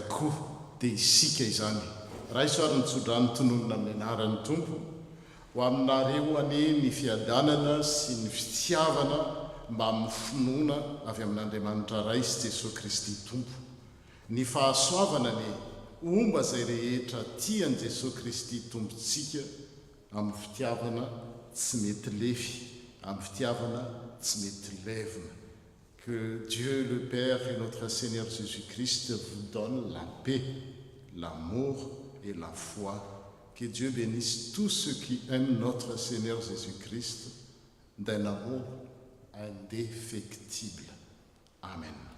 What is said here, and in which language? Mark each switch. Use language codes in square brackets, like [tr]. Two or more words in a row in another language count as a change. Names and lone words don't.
[mg] koa dia isika izany raha isoaryn'ny tsodrany tononona amin'ny anaran'ny tompo ho aminareo ane ny fiadanana sy ny fitiavana mba amin'ny finoana avy amin'Andriamanitra ray sy Jesosy Kristy tompo ny fahasoavana ny omba zay rehetra tian Jesosy Kristy tompontsika amin'ny fitiavana tsy mety lefy amin'ny fitiavana tsy mety levina. [fr] Que Dieu le Père et notre Seigneur Jésus-Christ vous donne la paix, l'amour et la foi. Que Dieu bénisse tous ceux qui aiment notre Seigneur Jésus-Christ d'un amour indéfectible. Amen.